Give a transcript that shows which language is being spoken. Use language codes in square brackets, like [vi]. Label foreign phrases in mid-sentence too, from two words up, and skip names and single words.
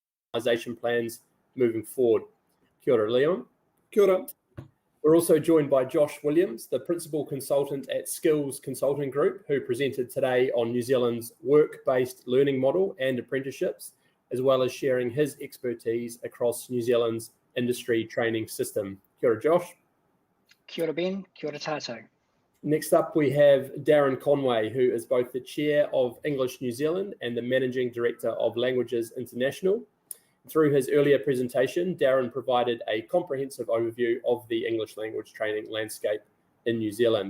[en] organisation plans moving forward. [mi] Kia ora, Leon. Kia ora. [en] We're also joined by Josh Williams, the Principal Consultant at Skills Consulting Group, who presented today on New Zealand's work-based learning model and apprenticeships, as well as sharing his expertise across New Zealand's industry training system. [mi] Kia ora, Josh. Kia ora, Ben. Kia ora tātou. [en] Next up, we have Darren Conway, who is both the Chair of English New Zealand and the Managing Director of Languages International. Through his earlier presentation, Darren provided a comprehensive overview of the English language training landscape in New Zealand.